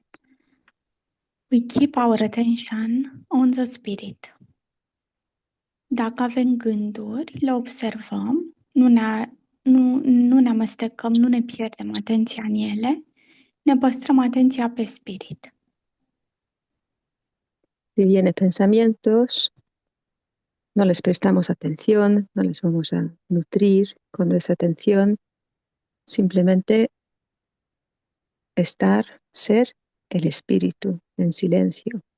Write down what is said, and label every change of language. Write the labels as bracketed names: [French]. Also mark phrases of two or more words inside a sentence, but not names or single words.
[English] We keep our attention on the spirit. [Romanian] Dacă avem gânduri, le observăm, nu ne amestecăm, nu ne pierdem atenția în ele, ne păstrăm atenția pe spirit. [Spanish] Si vienen pensamientos, no les prestamos atención, no les vamos a nutrir con nuestra atención, simplemente estar, ser el espíritu en silencio.